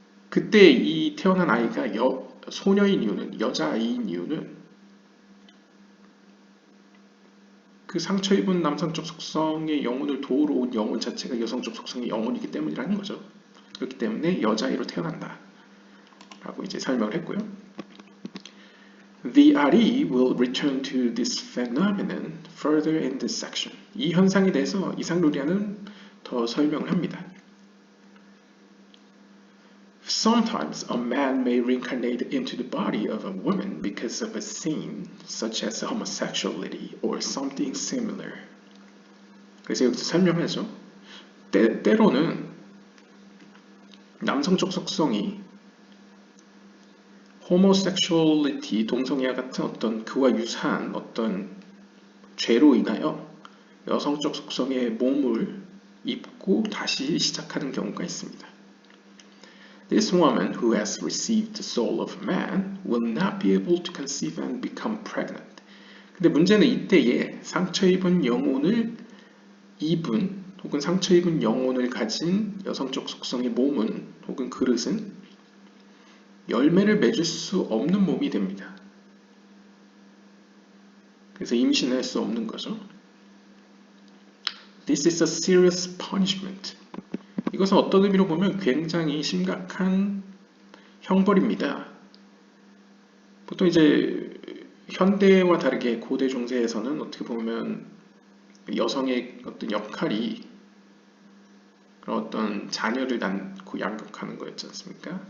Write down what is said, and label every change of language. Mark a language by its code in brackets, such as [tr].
[ko] 그때 이 태어난 아이가 소녀인 이유는, 여자아이인 이유는 그 상처 입은 남성적 속성의 영혼을 도우러 온 영혼 자체가 여성적 속성의 영혼이기 때문이라는 거죠. 그렇기 때문에 여자아이로 태어난다 라고 이제 설명을 했고요. [en] The Ari will return to this phenomenon further in this section. [ko] 이 현상에 대해서 이삭 루리아는 더 설명을 합니다. [en] Sometimes a man may reincarnate into the body of a woman because of a sin, such as homosexuality or something similar. [ko] 그래서 여기서 설명하죠. 때로는 남성적 속성이 homosexuality, 동성애와 같은 어떤 그와 유사한 어떤 죄로 인하여 여성적 속성의 몸을 입고 다시 시작하는 경우가 있습니다. [en] This woman who has received the soul of man will not be able to conceive and become pregnant, [ko] 근데 문제는 이때에 상처 입은 영혼을 입은 혹은 상처 입은 영혼을 가진 여성적 속성의 몸은 혹은 그릇은 열매를 맺을 수 없는 몸이 됩니다. 그래서 임신할 수 없는 거죠. [en] This is a serious punishment. [ko] 이것은 어떤 의미로 보면 굉장히 심각한 형벌입니다. 보통 이제 현대와 다르게 고대 중세에서는 어떻게 보면 여성의 어떤 역할이 그런 어떤 자녀를 낳고 양육하는 거였지 않습니까?